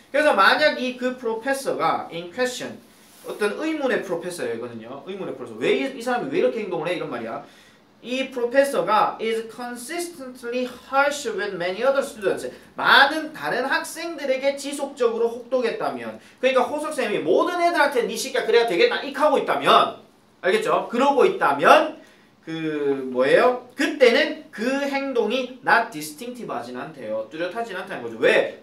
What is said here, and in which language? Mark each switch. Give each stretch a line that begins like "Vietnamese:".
Korean: 그래서 만약 그 프로페서가 in question 어떤 의문의 프로페서거든요. 의문의 프로페서. 왜 이 사람이 왜 이렇게 행동을 해? 이런 말이야. 이 프로페서가
English: is consistently harsh with many other students.
Korean: 많은 다른 학생들에게 지속적으로 혹독했다면, 그러니까 호석쌤이 모든 애들한테 니 시키야 그래야 되겠나 익 하고 있다면, 알겠죠? 그러고 있다면 뭐예요? 그때는 그 행동이 not distinctive 하진 않대요. 뚜렷하진 않다는 거죠. 왜?